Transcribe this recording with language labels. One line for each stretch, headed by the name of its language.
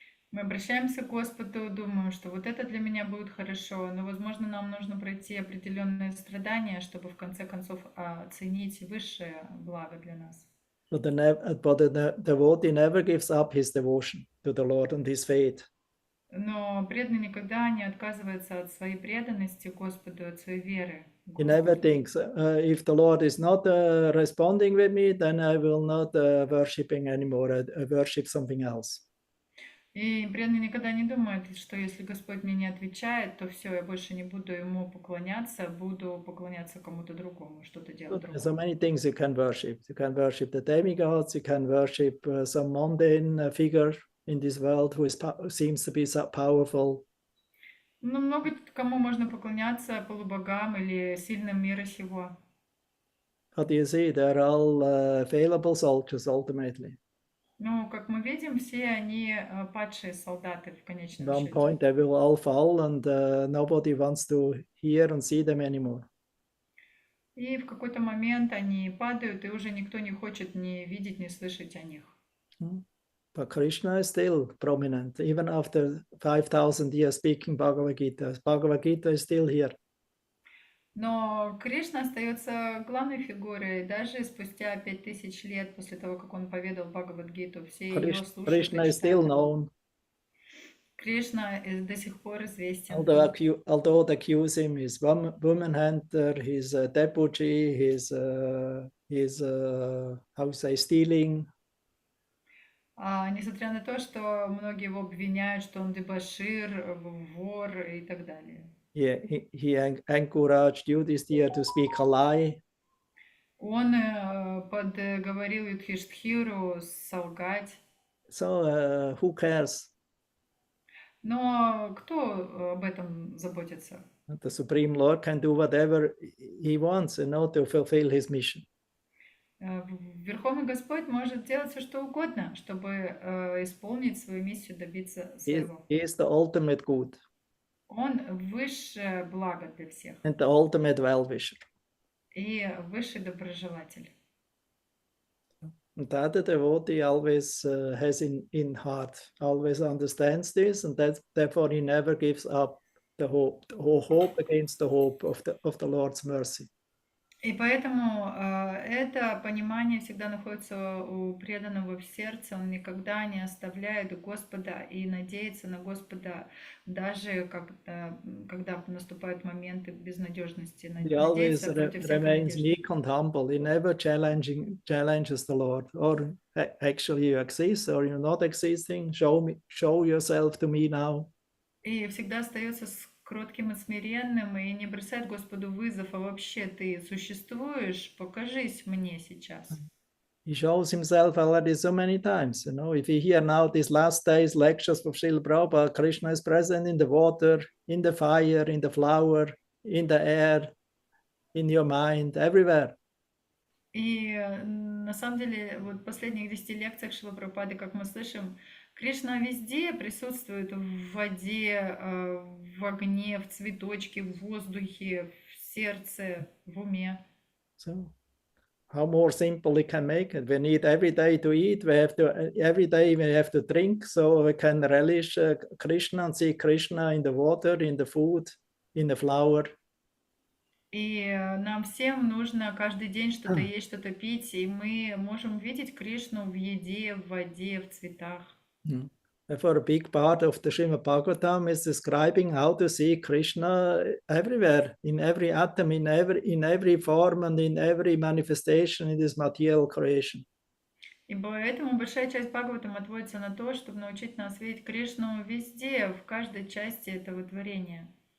Russian: Мы обращаемся к Господу, думаем, что вот это для меня будет хорошо, но, возможно, нам нужно пройти определенные страдания, чтобы в конце концов оценить высшее благо для нас.
English: But the devotee never gives up his devotion to the Lord and his faith.
Russian: Но преданный никогда не отказывается от своей преданности Господу, от своей веры.
English: He never thinks, if the Lord is not responding with me, then I will not worshiping anymore. I worship something else.
Russian: И преданный никогда не думает, что если Господь мне не отвечает, то все, я больше не буду ему поклоняться, буду поклоняться кому-то другому, что-то делать другое.
English: So many things you can worship. You can worship the demigods, you can worship some mundane figure in this world who seems to be so powerful.
Russian: Ну, много кому можно поклоняться, полубогам или сильным мира сего.
English: But you see, they're all available soldiers ultimately.
Russian: Ну, как мы видим, все они падшие солдаты в конечном
English: At one
Russian: счете.
English: point they will all fall and nobody wants to hear and see them anymore.
Russian: И в какой-то момент они падают, и уже никто не хочет ни видеть, ни слышать о них.
English: But Krishna is still prominent, even after 5,000 years speaking Bhagavad Gita. Bhagavad Gita is still here.
Russian: Но Кришна остается главной фигурой, даже спустя 5000 лет после того, как он поведал Бхагавад-гиту, все ее слушают.
English: Krishna is still known.
Russian: Кришна до сих пор известен.
English: Although they accuse him, he's woman hunter, he's a debauchee, he's how say, stealing.
Russian: Несмотря на то, что многие его обвиняют, что он дебошир, вор и так далее.
English: He encouraged Yudhishthira to speak a lie.
Russian: Он подговорил Юдхиштхиру солгать.
English: So who cares?
Russian: Но кто об этом заботится?
English: The Supreme Lord can do whatever he wants in order to fulfill his mission.
Russian: Верховный Господь может делать все, что угодно, чтобы исполнить свою миссию, добиться своего.
English: He is the ultimate good.
Russian: Он высшее благо для всех.
English: And the ultimate well-wisher.
Russian: И высший доброжелатель.
English: And that the devotee always has in heart, always understands this, and therefore he never gives up the hope against the hope of the Lord's mercy.
Russian: И поэтому это понимание всегда находится у преданного в сердце. Он никогда не оставляет Господа и надеется на Господа, даже когда наступают моменты безнадежности.
English: He always
Russian: Надеется против всякой
English: remains
Russian: надежды.
English: meek and humble. He never challenges the Lord, or actually you exist or you're not existing. Show yourself to me now.
Russian: И всегда остается кротким и смиренным, и не бросает Господу вызов, а вообще ты существуешь, покажись мне сейчас.
English: He shows himself already so many times. You know, if you hear now these last days lectures of Srila Prabhupada, Krishna is present in the water, in the fire, in the flower, in the air, in your mind, everywhere.
Russian: И на самом деле, вот в последних 10 лекциях Шрилы Прабхупады, как мы слышим, Кришна везде присутствует: в воде, в огне, в цветочке, в воздухе, в сердце, в уме.
English: So, how more simple we can make it? We need every day to eat. Every day we have to drink, so we can relish Krishna and see Krishna in the water, in the food, in the flower.
Russian: И нам всем нужно каждый день что-то есть, что-то пить, и мы можем видеть Кришну в еде, в воде, в цветах.
English: Therefore, a big part of the Srimad Bhagavatam is describing how to see Krishna everywhere, in every atom, in every form, and in every manifestation in this material creation.
Russian: И поэтому большая часть Бхагаватам отводится на то, чтобы научить нас видеть Кришну везде, в каждой части этого творения.